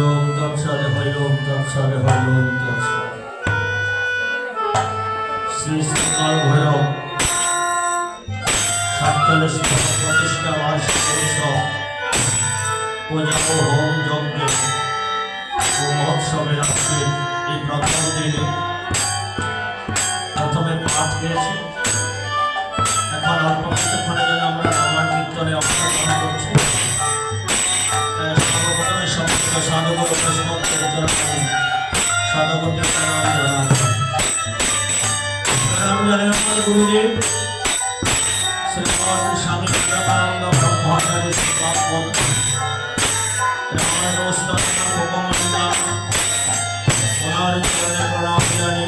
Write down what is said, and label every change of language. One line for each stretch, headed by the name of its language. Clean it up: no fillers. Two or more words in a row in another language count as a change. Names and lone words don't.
Sanskrit: तत्सद हरि ओम तत्सद हरि ओम तत्सद।
Bangla: শ্রী শ্রী কাল ভৈরব 47 প্রতিষ্ঠা বার্ষিক উৎসব পূজা ও হোম যজ্ঞে ও মহোৎসবের আজকে এই প্রথম দিনে প্রথমে পাঠ হয়েছে। এখন অল্প কিছুক্ষণের জন্য আমরা নামার কীর্তনে অংশগ্রহণ করছি। সর্বপ্রথমে সমস্ত সাধুগুরু বৈষ্ণবদের চরণে সাধুগুরুকে প্রণাম জানাই আমার গুরুদেব শ্রীমান স্বামী বিবেকানন্দ ব্রহ্মচারী শ্রীপাদ ভগবানদা ওনার চরণে প্রণাম জানি।